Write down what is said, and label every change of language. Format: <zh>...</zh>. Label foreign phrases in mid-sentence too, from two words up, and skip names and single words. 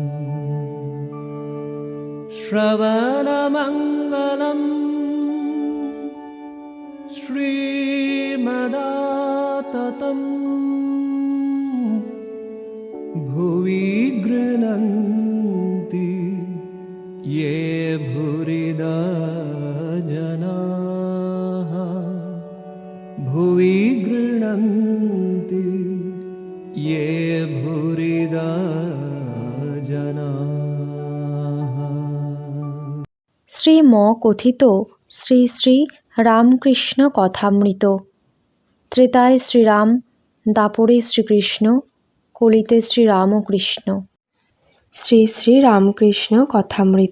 <sa>श्रवणमङ्गलम् श्रीमदाततम् भुवि गृह्णन्ति ये भूरिदा जनाः भुवि गृह्णन्ति ये भूरिदा जनाः।</sa> <bn>শ্রীম কথিত শ্রী শ্রী রামকৃষ্ণ কথামৃত। ত্রেতায় শ্রীরাম, দাপরে শ্রীকৃষ্ণ, কলিতে শ্রীরামকৃষ্ণ। শ্রী শ্রী রামকৃষ্ণ কথামৃত।</bn>